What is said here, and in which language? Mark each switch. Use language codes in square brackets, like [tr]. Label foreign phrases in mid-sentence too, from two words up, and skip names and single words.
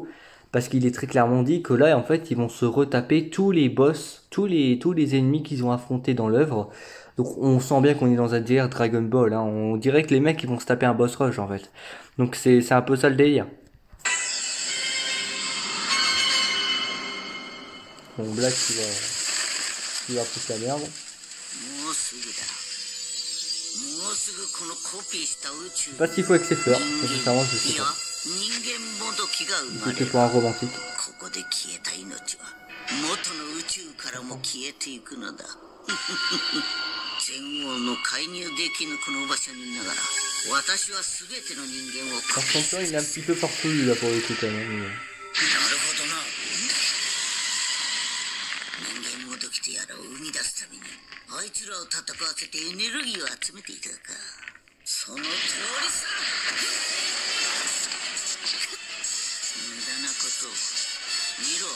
[fr] Parce qu'il est très clairement dit que là, en fait, ils vont se retaper tous les boss, tous les ennemis qu'ils ont affrontés dans l'œuvre. Donc, on sent bien qu'on est dans un délire Dragon Ball. Hein. On dirait que les mecs, ils vont se taper un [en] boss rush, [fr] en fait. Donc, c'est un peu ça le délire. Bon, Black, il va... qui va foutre la merde. [ja] もうすぐだ。もうすぐこのコピーした宇宙 [fr] Je sais pas s'il faut avec ses fleurs, sincèrement je [ja] い [fr] sais [ja] や [fr] pas. [ja] 人間もどきが生ま [fr] C'est [ja] れ [fr] que [ja] る。 [fr] pour un romantique. [ja] ここで消えた命は元の宇宙からも消えていくのだ。全王の介入できぬこの場所にいながら私は全ての人間を [fr] Par contre là, il est un petit peu farfelu là pour le coup quand même. [ja] なるほどな。人間もどきとやらを生み出すためにあいつらを戦わせてエネルギーを集めていたか。その通りさ。無駄なことを見ろ。